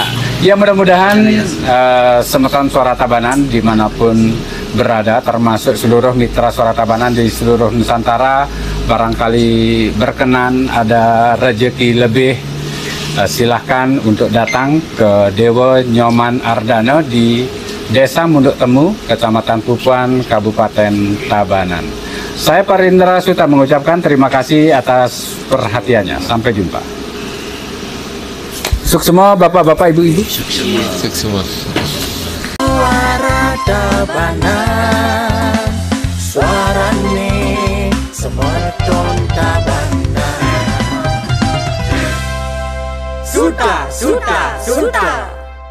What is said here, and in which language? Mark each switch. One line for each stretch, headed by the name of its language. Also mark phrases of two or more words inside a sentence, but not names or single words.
Indonesian: Ya, mudah-mudahan semeton Suara Tabanan dimanapun berada, termasuk seluruh mitra Suara Tabanan di seluruh Nusantara, barangkali berkenan ada rezeki lebih, silahkan untuk datang ke Dewo Nyoman Ardana di Desa Munduk Temu, Kecamatan Pupuan, Kabupaten Tabanan. Saya Parindra Suta mengucapkan terima kasih atas perhatiannya. Sampai jumpa. Sukses semua Bapak-bapak, Ibu-ibu. Sukses semua.
Balinese: Suara Tabanan, suarane semeton Tabanan. Suta.